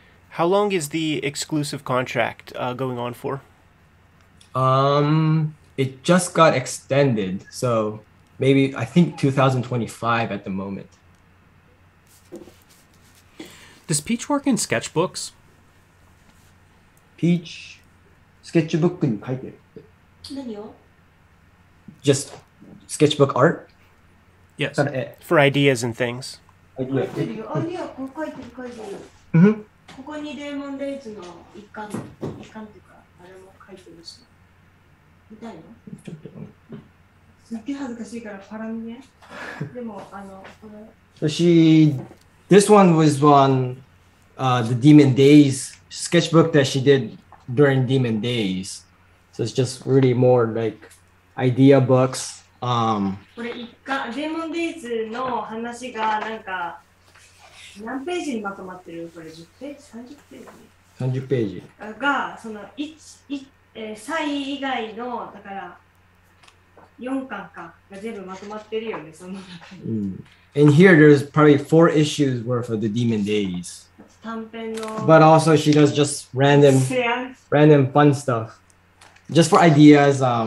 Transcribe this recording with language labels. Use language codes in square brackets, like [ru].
[en] How long is the exclusive contract going on for? It just got extended, so maybe I think 2025 at the moment. Does Peach work in sketchbooks? [ja] Peach スケッチブックに書いてる。何を [en] Just sketchbook art? Yes. For ideas and things. [ja] 書いてるよ。あ、いや、こう書いてる、書いてる。 Mhm. ここにデーモンデイズの一環っていうか、あれも書いてるし。見たいのすっげえ恥ずかしいからパラ見ね。でも、これ。 [en] So this one was the Demon Days sketchbook that she did during Demon Days. So it's just really more like idea books. [ja] これ一巻、デーモンデイズの話がなんか何ページにまとまってる？これ10ページ、30ページ 30ページがその歳以外のだから4巻かが全部まとまってるよね、その中に。 [en] And here there's probably 4 issues worth of the Demon Days. [ja] 短編の [en] But also she does just random fun stuff. Just for ideas.